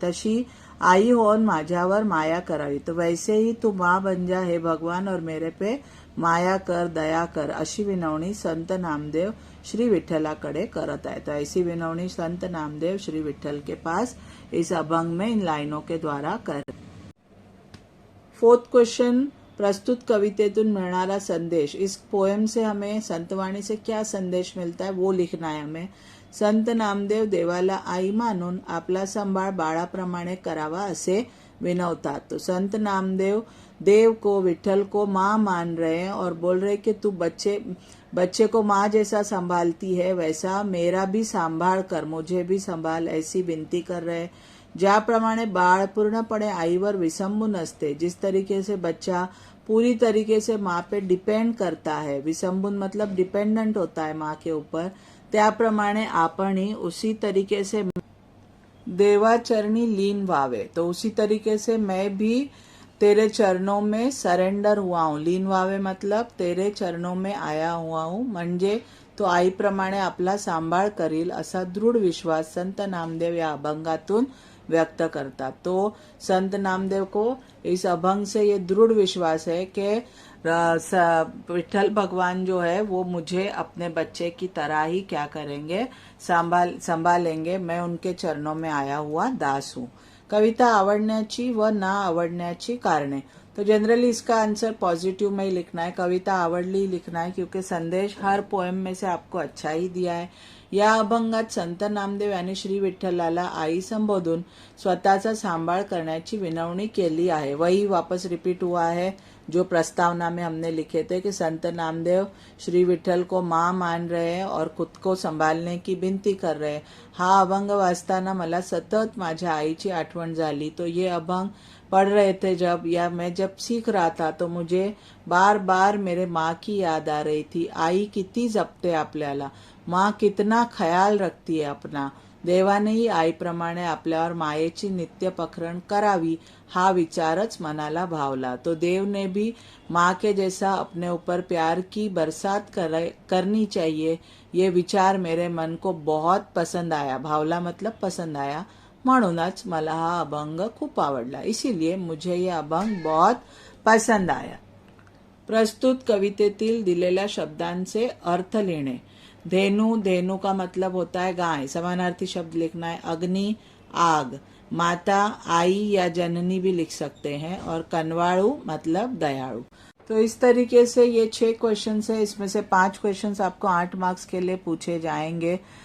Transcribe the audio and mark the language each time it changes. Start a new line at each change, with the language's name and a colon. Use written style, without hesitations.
Marathi: तशी आई होन माझ्यावर माया करावी,
Hindi: तो वैसे ही तू माँ बन जा हे भगवान और मेरे पे माया कर, दया कर,
Marathi: अशी विनवणी संत नामदेव श्री विठ्ठलाकडे करत आहे।
Hindi: तो ऐसी विनवणी संत नामदेव श्री विठ्ठल के पास इस अभंग में इन लाइनों के द्वारा कर।
Marathi: फोर्थ क्वेश्चन, प्रस्तुत कवितेतून मिळणारा संदेश।
Hindi: इस पोएम से हमें, संतवाणी से क्या संदेश मिलता है वो लिखना है हमें।
Marathi: संत नामदेव देवाला आई मानून आपला सांभाळ बाळाप्रमाणे करावा असे विनवतात।
Hindi: तो संत नामदेव देव को, विठ्ठल को माँ मान रहे हैं और बोल रहे कि तू बच्चे को माँ जैसा संभालती है वैसा मेरा भी संभाळ कर, मुझे भी संभाल, ऐसी विनती कर रहे हैं।
Marathi: ज्याप्रमाणे बाळ पूर्णपणे आईवर विसंबून असते,
Hindi: जिस तरीके से बच्चा पूरी तरीके से माँ पे डिपेंड करता है, विसंबून मतलब डिपेंडेंट होता है माँ के ऊपर,
Marathi: त्याप्रमाणे आपण ही
Hindi: उसी तरीके से
Marathi: देवाचरणी लीन व्हावे।
Hindi: तो उसी तरीके से मैं भी तेरे चरणों में सरेंडर हुआ हूँ। लीन व्हावे मतलब तेरे चरणों में आया हुआ हूँ,
Marathi: म्हणजे तो आईप्रमाणे आपला सांभाळ करील असा दृढ विश्वास संत नामदेव या अभंगातून व्यक्त करतात।
Hindi: तो संत नामदेव को इस अभंग से ये दृढ़ विश्वास है कि विठल भगवान जो है वो मुझे अपने बच्चे की तरह ही क्या करेंगे, संभालेंगे। मैं उनके चरणों में आया हुआ दास हूँ।
Marathi: कविता आवडण्याची व ना आवडण्याची कारणे।
Hindi: तो जनरली इसका आंसर पॉजिटिव में ही लिखना है, कविता आवडली लिखना है, क्योंकि संदेश हर पोएम में से आपको अच्छा ही दिया है।
Marathi: या अभंगात संत नामदेव यांनी श्री विठ्ठलाला आई संबोधून स्वतःचा सांभाळ करण्याची विनवणी केली आहे।
Hindi: वही वापस रिपीट हुआ है जो प्रस्तावना में हमने लिखे थे कि संत नामदेव श्री विठ्ठल को माँ मान रहे हैं और खुद को संभालने की विनंती कर रहे हैं।
Marathi: हा अभंग वाचताना मला सतत माझ्या आईची आठवण झाली।
Hindi: तो ये अभंग पढ़ रहे थे मैं जब सीख रहा था तो मुझे बार बार मेरे माँ की याद आ रही थी।
Marathi: आई किती जपते आपल्याला,
Hindi: माँ कितना ख्याल रखती है अपना।
Marathi: देवानेही आईप्रमाणे आपल्यावर मायेची नित्य पखरण करावी हा विचारच मनाला भावला।
Hindi: तो देव ने भी माँ के जैसा अपने ऊपर प्यार की बरसात करनी चाहिए, ये विचार मेरे मन को बहुत पसंद आया। भावला मतलब पसंद आया,
Marathi: म्हणूनच मला हा अभंग खूप आवडला,
Hindi: इसीलिए मुझे ये अभंग बहुत पसंद आया।
Marathi: प्रस्तुत कवितेतील दिलेल्या शब्दांचे अर्थ लिहिणे।
Hindi: धेनु, धेनु का मतलब होता है गाय, समानार्थी शब्द लिखना है। अग्नि, आग। माता, आई या जननी भी लिख सकते हैं। और कनवाड़ू मतलब दयालु। तो इस तरीके से ये 6 क्वेश्चन है, इसमें से 5 क्वेश्चन आपको 8 मार्क्स के लिए पूछे जाएंगे।